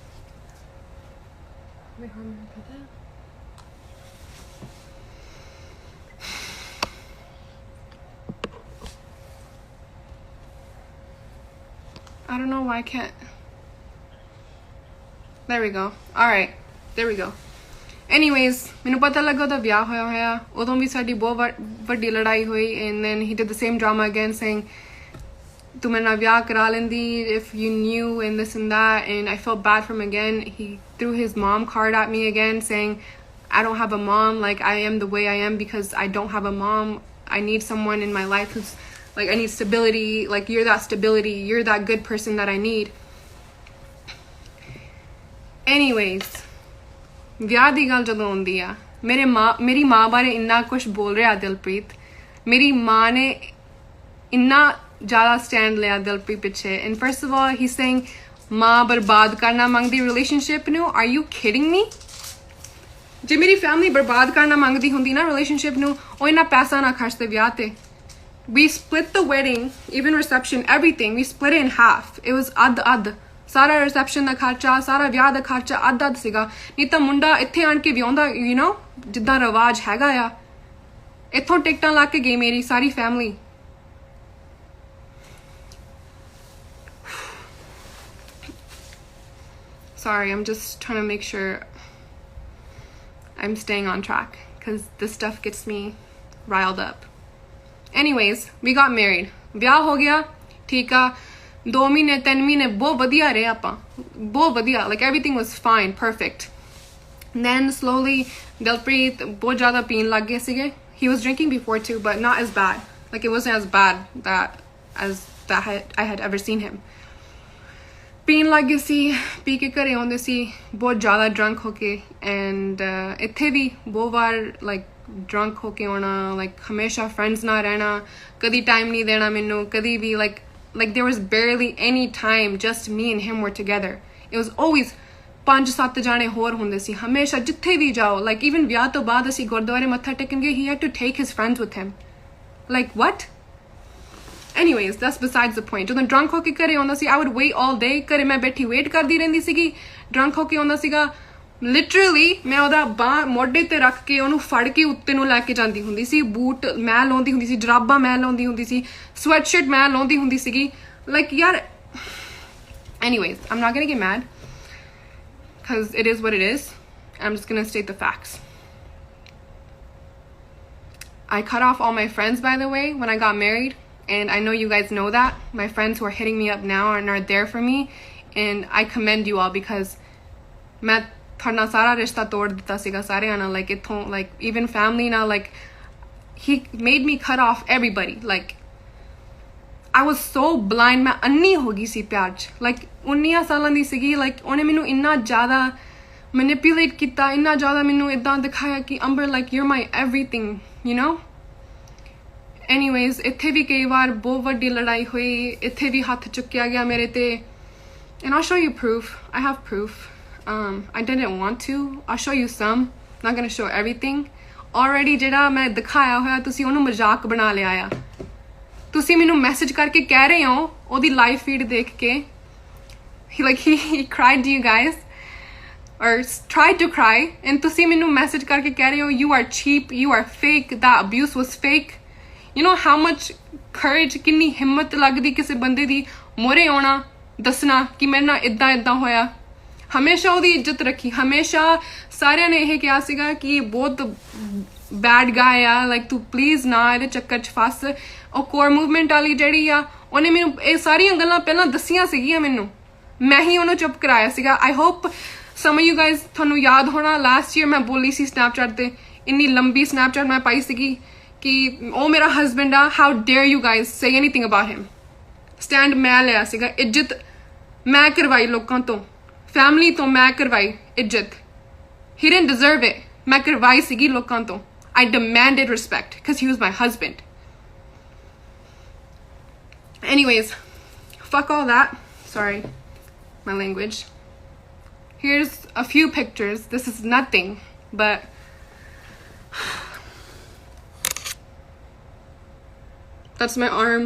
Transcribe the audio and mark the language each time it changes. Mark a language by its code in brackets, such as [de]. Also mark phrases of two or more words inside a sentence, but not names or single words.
[en] wait how am I gonna put that I don't know why I can't there we go all right there we go anyways ਮੈਨੂੰ [pa] ਪਤਾ ਲੱਗਾ ਉਹਦਾ ਵਿਆਹ ਹੋਇਆ ਉਦੋਂ ਵੀ ਸਾਡੀ ਬਹੁਤ ਵੱਡੀ ਲੜਾਈ ਹੋਈ [en] and then he did the same drama again saying [pa] ਤੂੰ ਮੇਰੇ ਨਾਲ ਵਿਆਹ ਕਰਾ ਲੈਂਦੀ [en] if you knew and this and that and I felt bad for him again he threw his mom card at me again saying I don't have a mom like I am the way I am because I don't have a mom I need someone in my life who's like I need stability like you're that stability you're that good person that I need [pa] anyways ਵਿਆਹ ਦੀ ਗੱਲ ਜਦੋਂ ਆਉਂਦੀ ਆ ਮੇਰੀ ਮਾਂ ਬਾਰੇ ਇੰਨਾ ਕੁਝ ਬੋਲ ਰਿਹਾ ਦਿਲਪ੍ਰੀਤ ਮੇਰੀ ਮਾਂ ਨੇ ਇੰਨਾ ਜ਼ਿਆਦਾ ਸਟੈਂਡ ਲਿਆ ਦਿਲਪ੍ਰੀਤ ਪਿੱਛੇ [en] and first of all he's saying [pa] ਮਾਂ ਬਰਬਾਦ ਕਰਨਾ ਮੰਗਦੀ ਰਿਲੇਸ਼ਨਸ਼ਿਪ ਨੂੰ. [en] Are you kidding me? [pa] ਜੇ ਮੇਰੀ ਫੈਮਿਲੀ ਬਰਬਾਦ ਕਰਨਾ ਮੰਗਦੀ ਹੁੰਦੀ ਨਾ ਰਿਲੇਸ਼ਨਸ਼ਿਪ ਨੂੰ, ਉਹ ਇੰਨਾ ਪੈਸਾ ਨਾ ਖਰਚਦੇ ਵਿਆਹ ਤੇ. [en] We split the wedding, even reception, everything. We split it in half. It was ad. [pa] ਸਾਰਾ ਰਿਸੈਪਸ਼ਨ ਦਾ ਖਰਚਾ, ਸਾਰਾ ਵਿਆਹ ਦਾ ਖਰਚਾ ਅੱਧ ਸੀਗਾ. ਨਹੀਂ ਤਾਂ ਮੁੰਡਾ ਇੱਥੇ ਆਣ ਕੇ ਵਿਆਹੁੰਦਾ, [en] you know, [pa] ਜਿੱਦਾਂ ਰਿਵਾਜ ਹੈਗਾ ਆ. ਇੱਥੋਂ ਟਿਕਟਾਂ ਲਾ ਕੇ ਗਈ ਮੇਰੀ ਸਾਰੀ ਫੈਮਿਲੀ. [en] Sorry, I'm just trying to make sure I'm staying on track because this stuff gets me riled up. Anyways, we got married. [pa] ਵਿਆਹ ਹੋ ਗਿਆ, ਠੀਕ ਆ. 2 ਮਹੀਨੇ 3 ਮਹੀਨੇ ਬਹੁਤ ਵਧੀਆ ਰਹੇ ਆਪਾਂ, ਬਹੁਤ ਵਧੀਆ. [en] Like everything was fine, perfect. Then slowly [pa] Dilpreet ਬਹੁਤ ਜ਼ਿਆਦਾ ਪੀਣ ਲੱਗ ਗਏ ਸੀਗੇ. [en] He was drinking before too, but not as bad. Like it wasn't as bad as I had ever seen him. [pa] ਪੀਣ ਲੱਗ ਗਏ ਸੀ, ਪੀ ਕੇ ਘਰੇ ਆਉਂਦੇ ਸੀ ਬਹੁਤ ਜ਼ਿਆਦਾ ਡਰੰਕ ਹੋ ਕੇ. ਐਂਡ ਇੱਥੇ ਵੀ ਬਹੁਤ ਵਾਰ [en] like drunk [pa] ਹੋ ਕੇ ਆਉਣਾ, ਲਾਈਕ ਹਮੇਸ਼ਾ ਫਰੈਂਡਸ ਨਾਲ ਰਹਿਣਾ, ਕਦੀ ਟਾਈਮ ਨਹੀਂ ਦੇਣਾ ਮੈਨੂੰ, ਕਦੀ ਵੀ [en] like there was barely any time just me and him were together. It was always [pa] 5-7 ਜਾਣੇ ਹੋਰ ਹੁੰਦੇ ਸੀ ਹਮੇਸ਼ਾ ਜਿੱਥੇ ਵੀ ਜਾਓ. [en] Like even [pa] ਵਿਆਹ ਤੋਂ ਬਾਅਦ ਅਸੀਂ ਗੁਰਦੁਆਰੇ ਮੱਥਾ ਟੇਕਣ ਗਏ, [en] he had to take his friends with him. Like what? Anyways, that's besides the point. [pa] ਜਦੋਂ drunk ਹੋ ਕੇ ਘਰੇ ਆਉਂਦਾ ਸੀ, [en] I would wait all day. [pa] ਘਰੇ ਮੈਂ ਬੈਠੀ ਵੇਟ ਕਰਦੀ ਰਹਿੰਦੀ ਸੀਗੀ. drunk ਹੋ ਕੇ ਆਉਂਦਾ ਸੀਗਾ, literally ਮੈਂ ਉਹਦਾ ਬਾਂਹ ਮੋਢੇ ਤੇ ਰੱਖ ਕੇ ਉਹਨੂੰ ਫੜ ਕੇ ਉੱਤੇ ਨੂੰ ਲੈ ਕੇ ਜਾਂਦੀ ਹੁੰਦੀ ਸੀ. ਬੂਟ ਮੈਂ ਲਾਉਂਦੀ ਹੁੰਦੀ ਸੀ, ਜਰਾਬਾਂ ਮੈਂ ਲਾਉਂਦੀ ਹੁੰਦੀ ਸੀ, sweatshirt ਮੈਂ ਲਾਉਂਦੀ ਹੁੰਦੀ ਸੀਗੀ. [en] Like ਯਾਰ, anyways, I'm not gonna get mad because it is what it is. I'm just gonna state the facts. I cut off all my friends, by the way, when I got married. And I know you guys know that. My friends who are hitting me up now and are there for me. And I commend you all because [pa] ਮੈਂ ਥੋੜ੍ਹਾ ਸਾਰਾ ਰਿਸ਼ਤਾ ਤੋੜ ਦਿੱਤਾ ਸੀਗਾ ਸਾਰੇ ਆਨਾ. [en] Like इथों, like even family now, like he made me cut off everybody. Like I was so blind. [pa] ਮੈਂ ਅੰਨ੍ਹੀ ਹੋ ਗਈ ਸੀ ਪਿਆਰ 'ਚ. Like 19 ਸਾਲਾਂ ਦੀ ਸੀਗੀ. Like ਉਹਨੇ ਮੈਨੂੰ ਇੰਨਾ ਜ਼ਿਆਦਾ manipulate ਕੀਤਾ, ਇੰਨਾ ਜ਼ਿਆਦਾ ਮੈਨੂੰ ਇੱਦਾਂ ਦਿਖਾਇਆ ਕਿ Amber, [en] like you're my everything, you know. [pa] Anyways, ਇੱਥੇ ਵੀ ਕਈ ਵਾਰ ਬਹੁਤ ਵੱਡੀ ਲੜਾਈ ਹੋਈ, ਇੱਥੇ ਵੀ ਹੱਥ ਚੁੱਕਿਆ ਗਿਆ ਮੇਰੇ ਤੇ. [en] And I'll show you proof. I have proof. I didn't want to. I'll show you some. Not gonna show everything. [pa] Already ਜਿਹੜਾ ਮੈਂ ਦਿਖਾਇਆ ਹੋਇਆ ਤੁਸੀਂ ਉਹਨੂੰ ਮਜ਼ਾਕ ਬਣਾ ਲਿਆ ਆ. ਤੁਸੀਂ ਮੈਨੂੰ ਮੈਸੇਜ ਕਰਕੇ ਕਹਿ ਰਹੇ ਹੋ ਉਹਦੀ ਲਾਈਵ ਫੀਡ ਦੇਖ ਕੇ, [en] he cried to you guys or tried to cry, and [pa] ਤੁਸੀਂ ਮੈਨੂੰ ਮੈਸੇਜ ਕਰਕੇ ਕਹਿ ਰਹੇ ਹੋ [en] you are cheap, you are fake, that abuse was fake. You know how much courage, [pa] ਕਿੰਨੀ ਹਿੰਮਤ ਲੱਗਦੀ ਕਿਸੇ ਬੰਦੇ ਦੀ ਮੋਰੇ ਆਉਣਾ, ਦੱਸਣਾ ਕਿ ਮੇਰੇ ਨਾਲ ਇੱਦਾਂ ਹੋਇਆ. ਹਮੇਸ਼ਾ ਉਹਦੀ ਇੱਜ਼ਤ ਰੱਖੀ, ਹਮੇਸ਼ਾ ਸਾਰਿਆਂ ਨੇ ਇਹ ਕਿਹਾ ਸੀਗਾ ਕਿ ਬਹੁਤ [en] bad guy [pa] ਆ, ਲਾਈਕ ਤੂੰ ਪਲੀਜ਼ ਨਾ ਇਹਦੇ ਚੱਕਰ 'ਚ ਫਸ. ਉਹ ਕੋਰ ਮੂਵਮੈਂਟ ਵਾਲੀ ਜਿਹੜੀ ਆ, ਉਹਨੇ ਮੈਨੂੰ ਇਹ ਸਾਰੀਆਂ ਗੱਲਾਂ ਪਹਿਲਾਂ ਦੱਸੀਆਂ ਸੀਗੀਆਂ ਮੈਨੂੰ, ਮੈਂ ਹੀ ਉਹਨੂੰ ਚੁੱਪ ਕਰਾਇਆ ਸੀਗਾ. [en] I hope some of you guys [pa] ਤੁਹਾਨੂੰ ਯਾਦ ਹੋਣਾ [en] last year [pa] ਮੈਂ ਬੋਲੀ ਸੀ ਸਨੈਪਚੈਟ ਤੇ, ਇੰਨੀ ਲੰਬੀ ਸਨੈਪਚੈਟ ਮੈਂ ਪਾਈ ਸੀਗੀ कि ਉਹ ਮੇਰਾ ਹਸਬੈਂਡ ਆ, [en] how dare you guys say anything about him. [pa] ਸਟੈਂਡ ਮੈਂ ਲਿਆ ਸੀਗਾ, ਇੱਜ਼ਤ ਮੈਂ ਕਰਵਾਈ ਲੋਕਾਂ ਤੋਂ, ਫੈਮਿਲੀ ਤੋਂ ਮੈਂ ਕਰਵਾਈ ਇੱਜ਼ਤ. [en] he didn't deserve it. [pa] ਮੈਂ ਕਰਵਾਈ ਸੀਗੀ ਲੋਕਾਂ ਤੋਂ. [en] I demanded respect because he was my husband. Anyways, fuck all that. Sorry, my language. Here's a few pictures. This is nothing, but that's my arm.